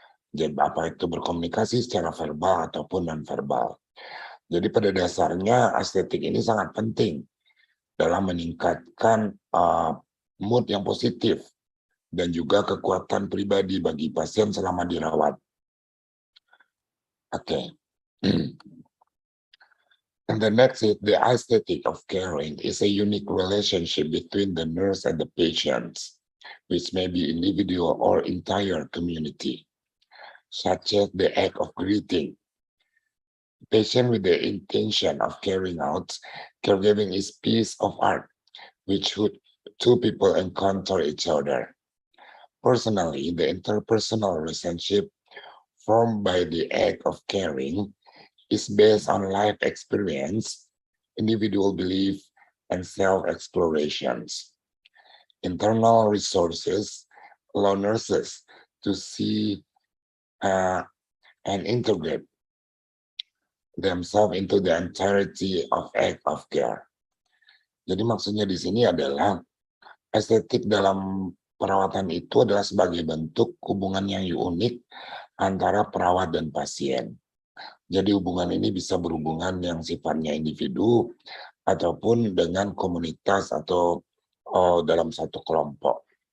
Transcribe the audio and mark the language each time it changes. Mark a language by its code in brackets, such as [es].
[id] Jadi apa itu berkomunikasi secara verbal ataupun non-verbal. Jadi pada dasarnya estetik ini sangat penting dalam meningkatkan mood yang positif dan juga kekuatan pribadi bagi pasien selama dirawat. Oke. [en] And the next is the aesthetic of caring is a unique relationship between the nurse and the patients, which may be individual or entire community, such as the act of greeting. Patient with the intention of carrying out caregiving is piece of art, which would two people encounter each other. Personally, the interpersonal relationship formed by the act of caring is based on life experience, individual belief, and self-explorations. Internal resources allow nurses to see and integrate themselves into the entirety of act of care. [id] Jadi maksudnya di sini adalah estetik dalam perawatan itu adalah sebagai bentuk hubungan yang unik antara perawat dan pasien. Jadi hubungan ini bisa berhubungan yang sifatnya individu ataupun dengan komunitas atau dalam satu kelompok.